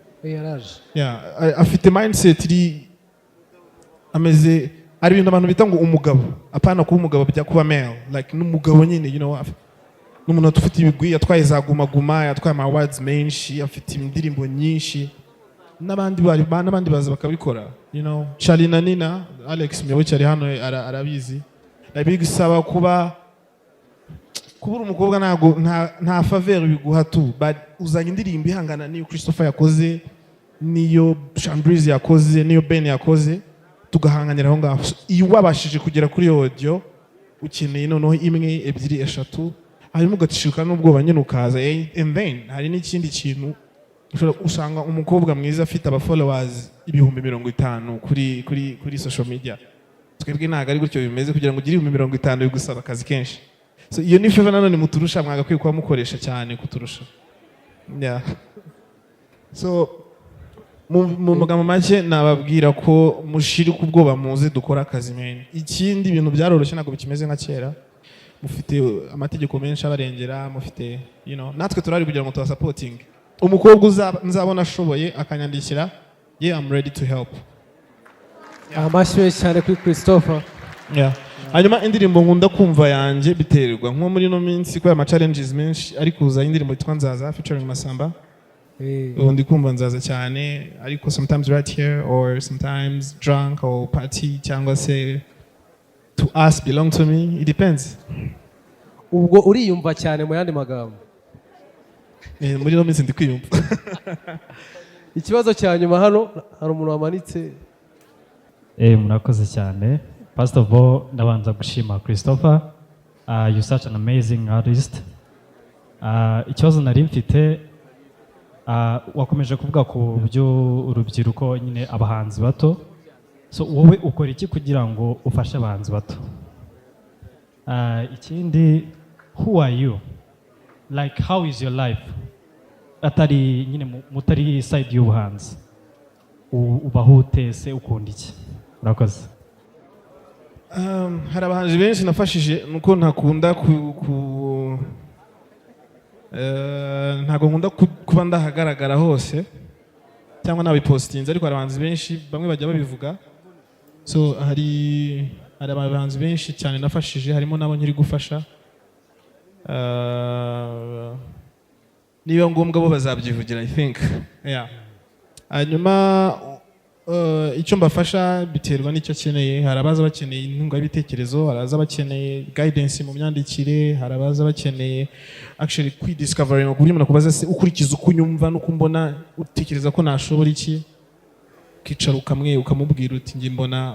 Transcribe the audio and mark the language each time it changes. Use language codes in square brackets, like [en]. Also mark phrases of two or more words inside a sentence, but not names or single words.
[rw] afite mindset iri ameze ari ibintu abantu bita ngo umugabo apana kuba umugabo bijya kuba [en] male like [rw] n'umugabo nyine n'umuntu ufite ibigwi yatwaye za Guma Guma yatwaye ama awards menshi afite indirimbo nyinshi n'abandi baza bakabikora, [en] you know. [rw] Charlie na Nina, Alex Muyoboke ari hano arabizi. Bigusaba kuba umukobwa nta faveur biguha tu, but uzanye indirimbo ihangana niyo Christopher yakoze, niyo Chambrize yakoze, niyo Ben yakoze, tugahanganira aho ngaho. Iyo wabashije kugera kuri audio ukeneye noneho imwe ebyiri eshatu, hanyuma ugatishuka n'ubwoba nyine ukaza, and then hari n'ikindi kintu usanga umukobwa mwiza afite aba followers 50,000 kuri [en] social media. [rw] Twebwe ntago ari gutyo bimeze, kugira ngo ugire 50,000 bigusaba akazi kenshi. So iyo ni favor nanone muturusha, mwagakwiye kuba mukoresha cyane kuturusha. [en] Yeah. [rw] So mu magambo make nababwira ko mushiri ku bwoba muze dukora akazi mene. Ikindi ibintu byaroroshye ntabwo bikimeze nka kera. Mufite amategeko menshi abarengera, mufite, [en] you know, [rw] natwe turari kugira ngo tuba supporting. Umukobwa nzabona ashoboye akanyandikira, [en] yeah, I'm ready to help. [rw] Amashyi cyane kuri Christopher. [en] Yeah. [rw] Hanyuma indirimbo nkunda kumva yanjye biterwa nko muri no minsi ko ama challenges menshi, ariko uza indirimbo yitwa Nzaza featuring Masamba. Ndi kumva Nzaza cyane, ariko [en] sometimes right here or sometimes drunk or party [rw] cyangwa se [en] to us belong to me, it depends. [rw] Ubwo uriyumva cyane mu yandi magambo. Muri no minsi ndi kwiyumva. Ikibazo cya nyuma hano hari umuntu wamanitse. Murakoze cyane. [en] First of all, [rw] ndabanza gushima Christopher. [en] You're such an amazing artist. [rw] Ikibazo nari mfite, wakomeje kuvuga ku byo urubyiruko nyine abahanzi bato. So wowe ukora iki kugira ngo ufashe abahanzi bato? Ikindi, [en] who are you? Like how is your life? [rw] Atari nyine mutari side y'ubuhanzi. Ubaho utese ukunda iki? Murakoze. Hari abahanzi benshi nafashije, nuko ntakunda ntago nkunda kuba ndahagaragara hose cyangwa nabipostinze, ariko hari abahanzi benshi bamwe bajya babivuga. So hari abahanzi benshi cyane nafashije, harimo nabo nkiri gufasha. Niba ngombwa bo bazabyivugira, [en] I think. Yeah. [rw] Hanyuma icyo mbafasha biterwa n'icyo akeneye. Hari abaza bakeneye intunga y'ibitekerezo, hari abaza bakeneye guidance mu myandikire, hari abaza bakeneye actually kwidiscovering, ku buryo umuntu akubaza se ukurikiza uko unyumva n'uko mbona, utekereza ko nashobora iki, ukicara ukamubwira uti ngiye mbona.